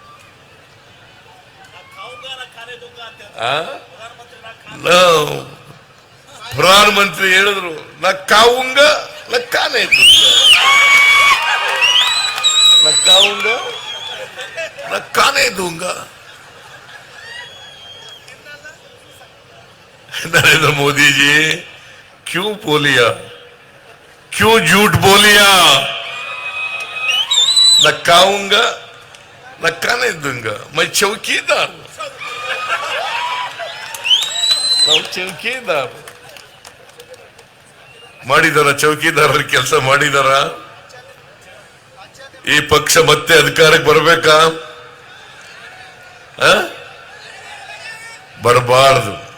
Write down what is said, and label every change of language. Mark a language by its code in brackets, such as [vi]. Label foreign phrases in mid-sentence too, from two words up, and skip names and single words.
[kn] ಪ್ರಧಾನ ಮಂತ್ರಿ ಹೇಳಿದ್ರು, [hi] न खाऊंगा न खाने न खाऊंगा न खाने दूंगा. नरेंद्र मोदी जी क्यों बोलिया, क्यों झूठ बोलिया? न खाऊंगा न खाने दूंगा, मैं चौकीदार, [kn] ನಾವು ಚೌಕಿದಾರ. ಮಾಡಿದಾರ? ಚೌಕಿದಾರರ ಕೆಲಸ ಮಾಡಿದಾರ? ಈ ಪಕ್ಷ ಮತ್ತೆ ಅಧಿಕಾರಕ್ಕೆ ಬರಬೇಕಾ? ಬರಬಾರದು.